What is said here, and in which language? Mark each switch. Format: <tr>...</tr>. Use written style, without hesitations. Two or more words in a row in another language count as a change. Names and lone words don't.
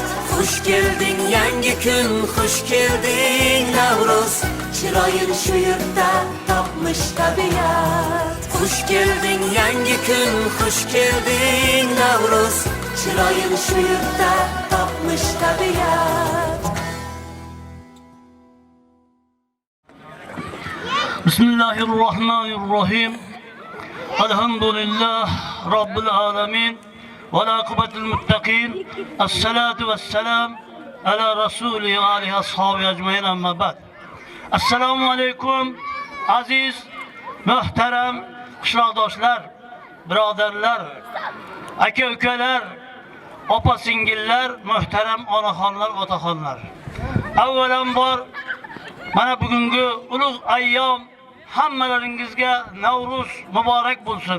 <uz>Xush kelding yangi kun, xush kelding Navruz. Chiroyin shu yurtda topmish tabiat. Xush kelding yangi kun, xush kelding Navruz. Chiroyin shu yurtda topmish tabiat.</uz> <ar>بسم الله الرحمن الرحيم. الحمد لله رب العالمين. والعاقبة للمتقين. والصلاة والسلام على رسوله آله أصحابه أجمعين أما بعد.</ar> <uz>Assalomu alaykum aziz, muhtaram qishloqdoshlar, birodarlar, aka-ukalar, opa-singillar, muhtaram onaxonlar, otaxonlar. Avvalambor mana bugungi ulug' ayyom hammalaringizga Navruz muborak bo'lsin.</uz>